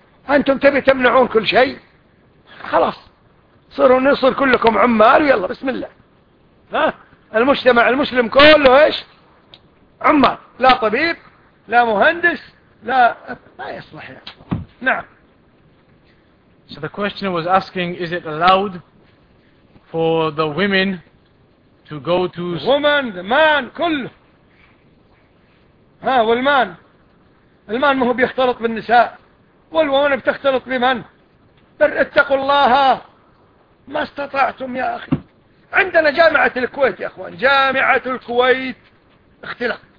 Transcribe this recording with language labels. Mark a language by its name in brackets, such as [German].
[Arabic] أنتم تبي تمنعون كل شيء؟ خلاص صروا نصر كلكم عمال، ويلا بسم الله، ها، المجتمع المسلم كله إيش؟ عمال، لا طبيب، لا مهندس، لا، ما يصلح يعني. نعم. [English] So the questioner was asking, is it allowed for the women to go to the woman, the man, كله. [Arabic] ها، والمان، المان ما هو بيختلط بالنساء، والومن بتختلط بمن؟ اتقوا الله ما استطعتم يا أخي. عندنا جامعة الكويت يا أخوان، جامعة الكويت اختلاط.